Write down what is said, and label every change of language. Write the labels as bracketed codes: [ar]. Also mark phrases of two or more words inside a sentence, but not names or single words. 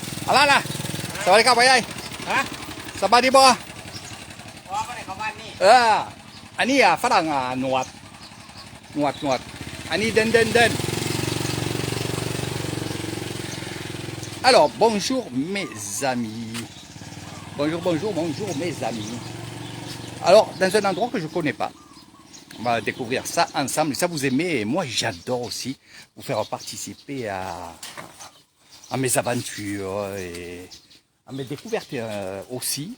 [th] อะไรนะสวัสดีครับพ่อใหญ่ ฮะ สบายดีบ่ อ๋อก็ได้เข้าบ้านนี่ อันนี้ฝรั่งหนวดอันนี้เดิน [fr] Alors bonjour mes amis, bonjour mes amis. Alors dans un endroit que je connais pas, on va découvrir ça ensemble. Ça vous aimez et moi j'adore aussi vous faire participer à mes aventures et à mes découvertes aussi.